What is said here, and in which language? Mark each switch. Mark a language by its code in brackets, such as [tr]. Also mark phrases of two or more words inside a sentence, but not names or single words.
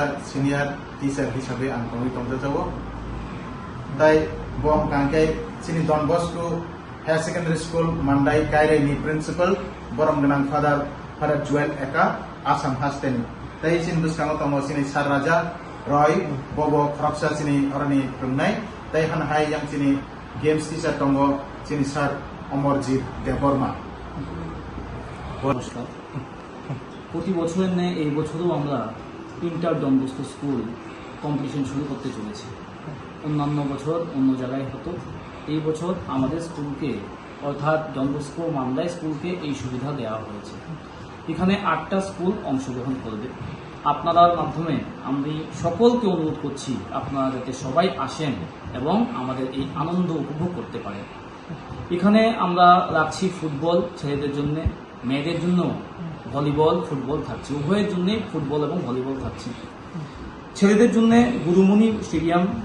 [en] senior teacher [trp] hisabe ang tongi tongjawo tai bom kangkai chini Don Bosco Higher Secondary School Mandai kaire ni principal borom ganang father Joel Eka Assam Hasteni tai chin buskang tomo chini Sar Raja Roy bobo khoroksa chini oroni prungnai tai han hai yang chini [en] games teacher [trp] tongo chini Sar Omorjit Deborma [bn] নমস্কার প্রতি বছরের ন্যায় এই বছরও আমরা ইন্টার ডন বস্কো স্কুল কম্পিটিশন শুরু করতে চলেছি অন্যান্য বছর অন্য জায়গায় হতো এই বছর আমাদের স্কুলকে অর্থাৎ ডন বস্কো মান্দাই স্কুলকে এই সুবিধা দেওয়া হয়েছে এখানে 8টা স্কুল অংশগ্রহণ করবে আপনাদের মাধ্যমে আমি সকলকে অনুরোধ করছি আপনারা যাতে সবাই আসেন এবং আমাদের এই আনন্দ উপভোগ করতে পারেন এখানে আমরা রাখছি ফুটবল ছেলেদের জন্য মেয়েদের জন্য ভলিবল ফুটবল থাকছে উভয়ের জন্য ফুটবল এবং ভলিবল থাকছে ছেলেদের জন্য গুরুমণি স্টেডিয়াম